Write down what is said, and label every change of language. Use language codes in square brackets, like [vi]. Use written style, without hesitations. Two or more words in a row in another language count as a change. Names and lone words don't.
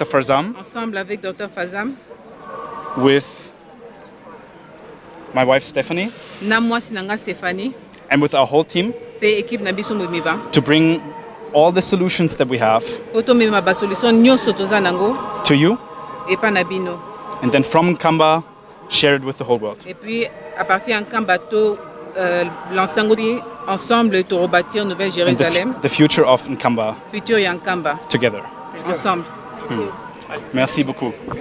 [en] Farzam, with my wife Stephanie, and with our whole team, to bring all the solutions that we have to you, and then from Nkamba, share it with the whole world. [fr] Ensemble, to rebâtir Nouvelle Jérusalem. [en] The future of Nkamba. [ln] Futur ya Nkamba. [en] Together. [fr] Ensemble. Merci beaucoup.